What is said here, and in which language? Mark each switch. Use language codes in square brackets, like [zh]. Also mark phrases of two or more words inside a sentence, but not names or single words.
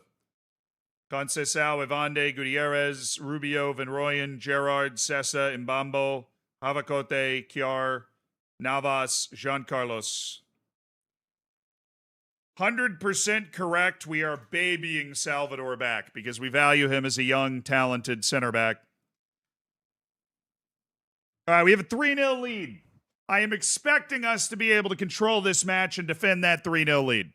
[en] Conceição, Evande, Gutierrez, Rubio, Van Rooyen, Gerard, Sessa, Mbambo, Havacote, Kiar, Navas, Jean Carlos. 100% correct. We are babying Salvador back because we value him as a young, talented center back. All right, we have a 3-0 lead. I am expecting us to be able to control this match and defend that 3-0 lead.